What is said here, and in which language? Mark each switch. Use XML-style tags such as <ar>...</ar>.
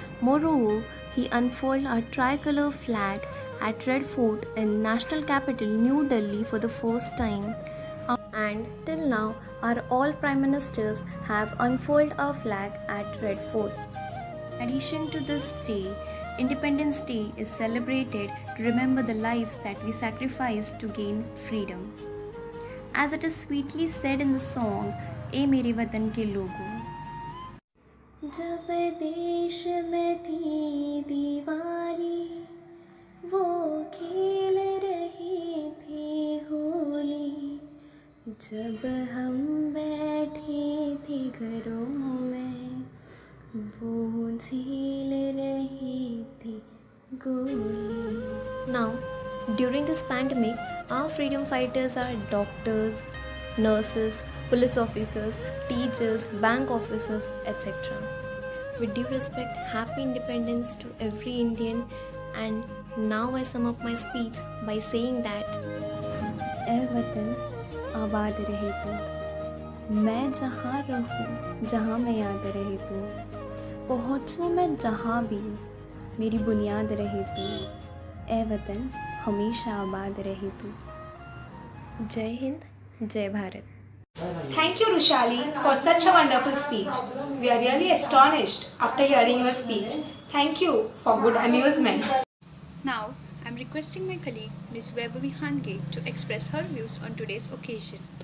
<en>Moreover, he unfurled our tricolor flag at Red Fort in national capital New Delhi for the first time. And till now, our all Prime Ministers have unfurled our flag at Red Fort. In addition to this day, Independence Day is celebrated to remember the lives that we sacrificed to gain freedom. As it is sweetly said in the song,</en> <hi>"ए मेरे वतन के लोगों, जब देश में थी दिवाली, वो खेल रहे थे होली, जब हम बैठे थे घरों में, वो झेल रहे थे गोली."</hi> <en>Now, during this pandemic, our freedom fighters are doctors, nurses, police officers, teachers, bank officers, etc. With due respect, happy independence to every Indian. And now I sum up my speech by saying that</en> <hi>ऐ वतन आबाद रहे तू, मैं जहाँ रहूँ जहाँ मैं याद रहे तू, पहुँचूँ मैं जहाँ भी मेरी बुनियाद रहे तू, ऐ वतन हमेशा आबाद रहे तू. जय हिंद, जय Bharat.</hi> <en>Thank you, Rushali, for such a wonderful speech. We are really astonished after hearing your speech. Thank you for good amusement. Now, I am requesting my colleague, Ms. Vaibhavi Handke, to express her views on today's occasion.</en>